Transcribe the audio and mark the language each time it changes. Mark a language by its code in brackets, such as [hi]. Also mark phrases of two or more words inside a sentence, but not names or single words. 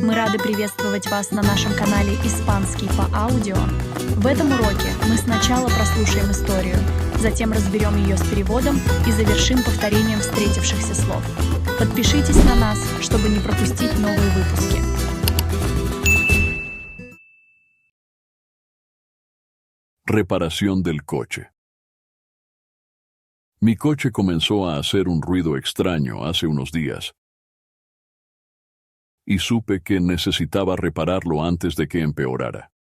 [ru] Мы рады приветствовать вас на нашем канале «Испанский по аудио». В этом уроке мы сначала прослушаем историю, затем разберем ее с переводом и завершим повторением встретившихся слов. Подпишитесь на нас, чтобы не пропустить новые выпуски. [es] Reparación del coche. Mi coche comenzó a hacer un ruido extraño hace unos días, y supe que necesitaba repararlo antes de que empeorara.